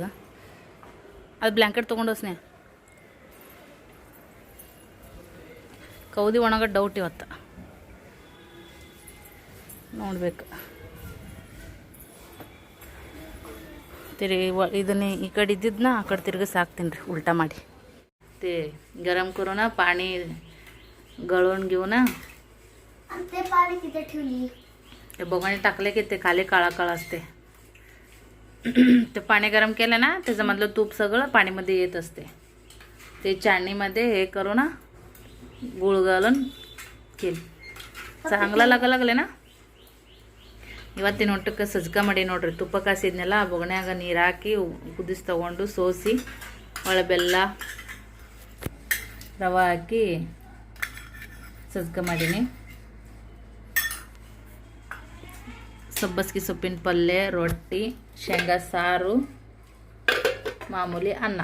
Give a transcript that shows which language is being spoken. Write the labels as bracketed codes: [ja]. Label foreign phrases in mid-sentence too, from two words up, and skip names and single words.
[kn] ಅದು ಬ್ಲ್ಯಾಂಕೆಟ್ ತೊಗೊಂಡು ಸ್ನೇಹ ಕೌದಿ ಒಣಗ ಡೌಟ್ ಇವತ್ತು ನೋಡ್ಬೇಕು. ಇದನ್ನೇ ಈ ಕಡೆ ಇದ್ದಿದ್ದನ್ನ ಆ ಕಡೆ ತಿರ್ಗಿ ಸಾಕ್ತೀನಿ ರೀ ಉಲ್ಟಾ ಮಾಡಿ. [mr] ते गरम करून पाणी गळून घेऊन ते पाणी तिथे ठेवली. ते बघणे टाकले की ते खाली काळा काळा असते. ते पाणी गरम केलं ना त्याच्यामधलं तूप सगळं पाणीमध्ये येत असते. ते चाळणीमध्ये हे करून गुळ घालून केली. चांगला लागले ना. [kn] ಇವತ್ತಿನ ಊಟಕ್ಕೆ ಸಜ್ಕ ಮಾಡಿ ನೋಡ್ರಿ. ತುಪ್ಪ ಕಾಸಿದ್ನೆಲ್ಲ ಬೊಗಣ್ಯಾಗ ನೀರು ಹಾಕಿ ಕುದಿಸಿ ತೊಗೊಂಡು ಸೋಸಿ ಒಳ್ಳೆ ಬೆಲ್ಲ ರವೆ ಹಾಕಿ ಸಜ್ಕ ಮಾಡೀನಿ. ಸಬ್ಬಸ್ಗೆ ಸೊಪ್ಪಿನ ಪಲ್ಯ, ರೊಟ್ಟಿ, ಶೇಂಗಾ ಸಾರು, ಮಾಮೂಲಿ ಅನ್ನ.